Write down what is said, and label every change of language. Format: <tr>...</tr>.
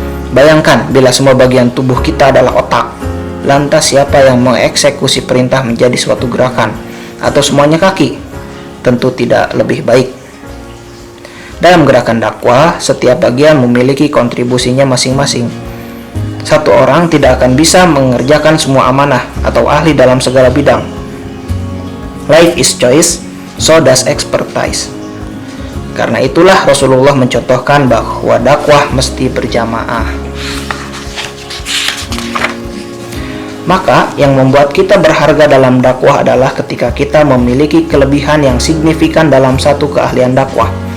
<id>Bayangkan bila semua bagian tubuh kita adalah otak. Lantas siapa yang mengeksekusi perintah menjadi suatu gerakan? Atau semuanya kaki? Tentu tidak lebih baik. Dalam gerakan dakwah, setiap bagian memiliki kontribusinya masing-masing. Satu orang tidak akan bisa mengerjakan semua amanah atau ahli dalam segala bidang.</id> <en>Life is choice, so does expertise.</en> <id>Karena itulah Rasulullah mencontohkan bahwa dakwah mesti berjamaah. Maka yang membuat kita berharga dalam dakwah adalah ketika kita memiliki kelebihan yang signifikan dalam satu keahlian dakwah.</id>